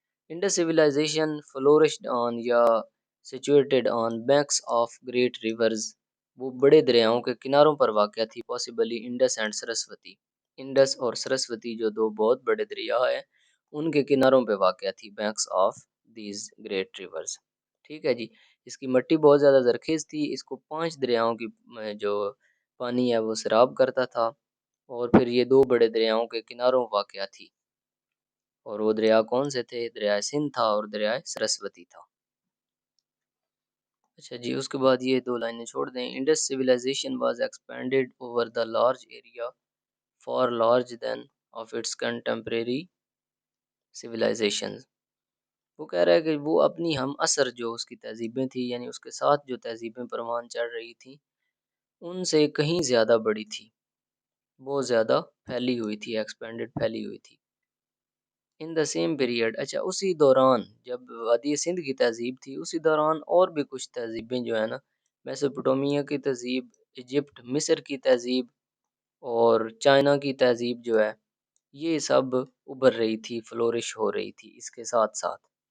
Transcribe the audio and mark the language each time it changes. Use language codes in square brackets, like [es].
[en] Indus civilization flourished on یا situated on banks of great rivers, [ur] وہ بڑے دریاؤں کے کناروں پر واقع تھی، [en] possibly Indus and Saraswati, [ur] Indus اور سرسوتی جو دو بہت بڑے دریا ہیں ان کے کناروں پہ واقع تھی، [en] Banks of these great rivers. [ur] ٹھیک ہے جی، اس کی مٹی بہت زیادہ زرخیز تھی، اس کو 5 دریاؤں کی جو پانی ہے وہ سیراب کرتا تھا، اور پھر یہ 2 بڑے دریاؤں کے کناروں واقع تھی، اور وہ دریا کون سے تھے؟ دریائے سندھ تھا اور دریائے سرسوتی تھا۔ اچھا جی، اس کے بعد یہ دو لائنیں چھوڑ دیں. [en] Indus civilization was expanded over the large area far large than of its contemporary civilizations. [ur] وہ کہہ رہا ہے کہ وہ اپنی ہم عصر جو اس کی تہذیبیں تھیں، یعنی اس کے ساتھ جو تہذیبیں پروان چڑھ رہی تھیں، ان سے کہیں زیادہ بڑی تھی، بہت زیادہ پھیلی ہوئی تھی، ایکسپینڈڈ پھیلی ہوئی تھی. [en] in the same period, [ur] اچھا اسی دوران جب وادی سندھ کی تہذیب تھی، اسی دوران اور بھی کچھ تہذیبیں جو ہے نا، میسوپوٹومیا کی تہذیب، ایجپٹ مصر کی تہذیب اور چائنا کی تہذیب جو ہے، یہ سب ابھر رہی تھی، فلورش ہو رہی تھی اس کے ساتھ ساتھ.